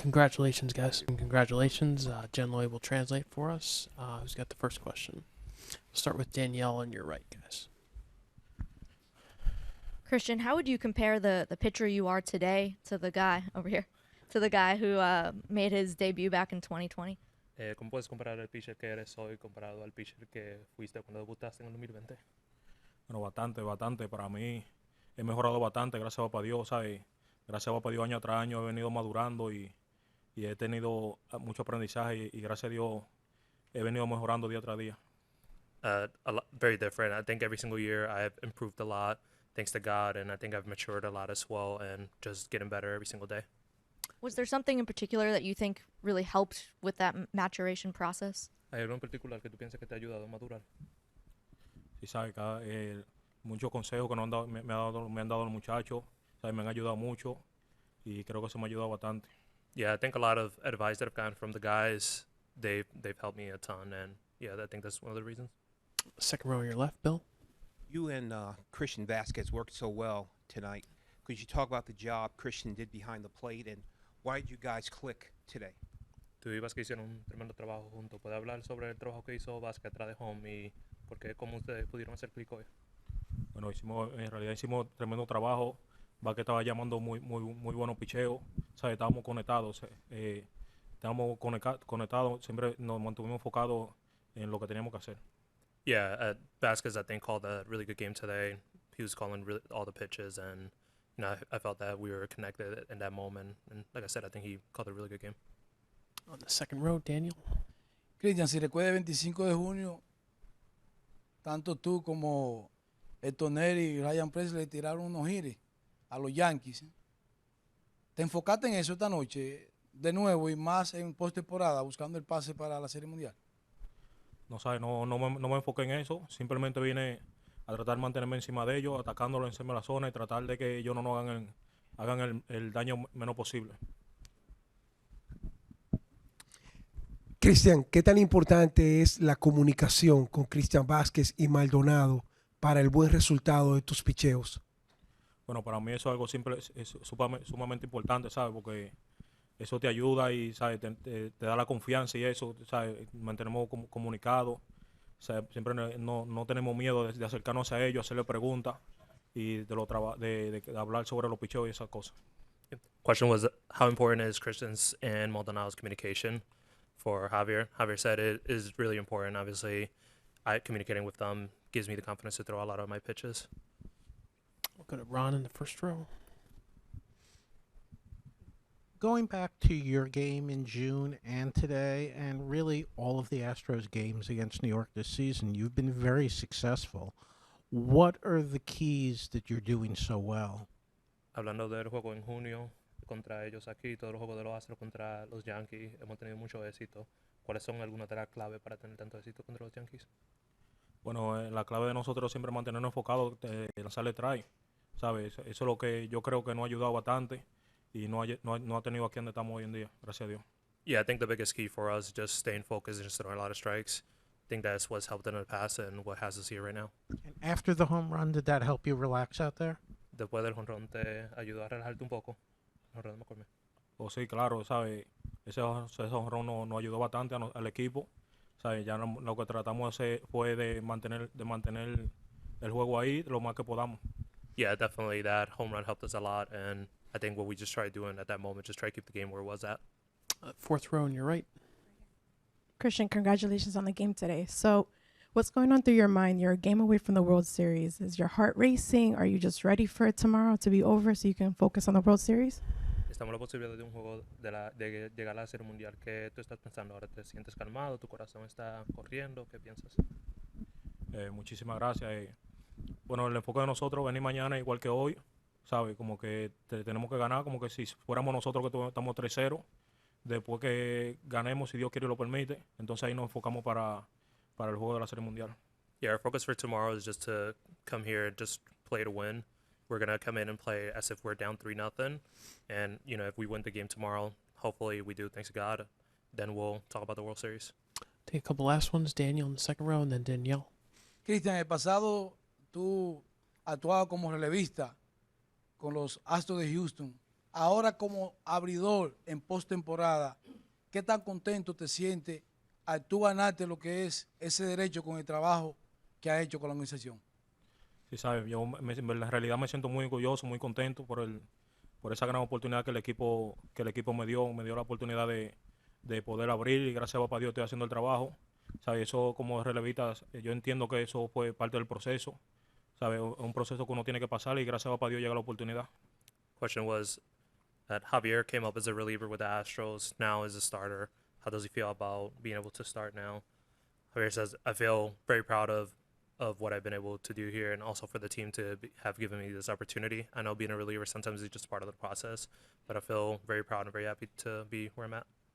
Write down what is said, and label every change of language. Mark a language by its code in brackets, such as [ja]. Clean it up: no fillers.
[en] Congratulations, guys. And congratulations. Jen Loy will translate for us. Who's got the first question? We'll start with Danielle on your right, guys. Cristian, how would you compare the pitcher you are today to the guy over here, to the guy who made his debut back in 2020? [es] ¿Cómo puedes comparar el pitcher que eres hoy comparado al pitcher que fuiste cuando debutaste en el 2020? Bueno, bastante. Para mí he mejorado bastante, gracias a Papá Dios, ¿sabes? Gracias a Papá Dios, año tras año he venido madurando y he tenido mucho aprendizaje y gracias a Dios he venido mejorando día tras día. [en] Very different. I think every single year I've improved a lot, thanks to God, and I think I've matured a lot as well, and just getting better every single day. Was there something in particular that you think really helped with that maturation process? [es] ¿Hay algo en particular que tú piensas que te ha ayudado a madurar? Sí, ¿sabes? Muchos consejos que me han dado los muchachos, ¿sabes? Me han ayudado mucho y creo que eso me ha ayudado bastante. [en] Yeah, I think a lot of advice that I've gotten from the guys, they've helped me a ton, and yeah, I think that's one of the reasons. Second row on your left, Bill. You and Cristian Vazquez worked so well tonight. Could you talk about the job Cristian did behind the plate, and why did you guys click today? [es] Tú y Vazquez hicieron un tremendo trabajo juntos. ¿Puede hablar sobre el trabajo que hizo Vazquez atrás de home y cómo ustedes pudieron hacer clic hoy? Bueno, en realidad hicimos tremendo trabajo. Vazquez estaba llamando muy buenos picheos. ¿Sabes? Estábamos conectados. Siempre nos mantuvimos enfocados en lo que teníamos que hacer. [en] Yeah, Vazquez, I think, called a really good game today. He was calling all the pitches, and I felt that we were connected in that moment. And like I said, I think he called a really good game. On the second row, Daniel. [es] Cristian, si recuerda el 25 de junio, tanto tú como Neri y Ryan Presley tiraron unos gires a los Yankees. ¿Te enfocaste en eso esta noche de nuevo y más en postemporada buscando el pase para la Serie Mundial? No, ¿sabes? No me enfoqué en eso. Simplemente vine a tratar de mantenerme encima de ellos, atacándolo encima de la zona y tratar de que ellos no hagan el daño menos posible. Cristian, ¿qué tan importante es la comunicación con Cristian Vazquez y Maldonado para el buen resultado de tus picheos? Bueno, para mí eso es algo sumamente importante, ¿sabes? Porque eso te ayuda y, ¿sabes? Te da la confianza y eso, ¿sabes? Mantenemos comunicados, ¿sabes? Siempre no tenemos miedo de acercarnos a ellos, hacerle preguntas y de hablar sobre los picheos y esas cosas. [en] The question was, how important is Cristian's and Maldonado's communication for Javier? Javier said it is really important. Obviously, communicating with them gives me the confidence to throw a lot of my pitches. We'll go to Ron in the first row. Going back to your game in June and today, and really all of the Astros games against New York this season, you've been very successful. What are the keys that you're doing so well? [es] Hablando del juego en junio contra ellos aquí, todos los juegos de los Astros contra los Yankees, hemos tenido mucho éxito. ¿Cuáles son algunas de las claves para tener tanto éxito contra los Yankees? Bueno, la clave de nosotros siempre mantenernos enfocados, lanzarle try, ¿sabes? Eso es lo que yo creo que nos ha ayudado bastante y no ha tenido aquí donde estamos hoy en día, gracias a Dios. [en] Yeah, I think the biggest key for us is just staying focused and just throwing a lot of strikes. I think that's what's helped in the past and what has us here right now. And after the home run, did that help you relax out there? [es] Después del jonrón te ayudó a relajarte un poco. Jonrón de McCormick. Oh, sí, claro, ¿sabes? Ese jonrón nos ayudó bastante al equipo. ¿Sabes? Ya lo que tratamos de hacer fue de mantener el juego ahí lo más que podamos. [en] Yeah, definitely that home run helped us a lot, and I think what we just tried doing at that moment, just try to keep the game where it was at. Fourth row on your right. Cristian, congratulations on the game today. So, what's going on through your mind? You're a game away from the World Series. Is your heart racing? Are you just ready for it tomorrow to be over so you can focus on the World Series? [es] Estamos en la posibilidad de un juego de llegar a la Serie Mundial. ¿Qué tú estás pensando ahora? ¿Te sientes calmado? ¿Tu corazón está corriendo? ¿Qué piensas? Muchísimas gracias. Bueno, el enfoque de nosotros venir mañana igual que hoy, ¿sabes? Como que tenemos que ganar, como que si fuéramos nosotros que estamos 3-0, después que ganemos, si Dios quiere y lo permite, entonces ahí nos enfocamos para el juego de la Serie Mundial. [en] Yeah, our focus for tomorrow is just to come here and just play to win. We're going to come in and play as if we're down 3-0. And, you know, if we win the game tomorrow, hopefully we do, thanks to God, then we'll talk about the World Series. Take a couple last ones. Daniel in the second row, and then Danielle. [es] Cristian, el pasado tú actuabas como relevista con los Astros de Houston. Ahora como abridor en postemporada, ¿qué tan contento te sientes al tú ganarte lo que es ese derecho con el trabajo que has hecho con la organización? Sí, sabes, yo en la realidad me siento muy orgulloso, muy contento por esa gran oportunidad que el equipo me dio la oportunidad de poder abrir y gracias a papá Dios estoy haciendo el trabajo. ¿Sabes? Eso como relevista, yo entiendo que eso fue parte del proceso. ¿Sabes? Es un proceso que uno tiene que pasar y gracias a papá Dios llega la oportunidad. [en] Question was that Javier came up as a reliever with the Astros, now as a starter. How does he feel about being able to start now? Javier says, I feel very proud of what I've been able to do here and also for the team to have given me this opportunity. I know being a reliever sometimes is just part of the process, but I feel very proud and very happy to be where I'm at.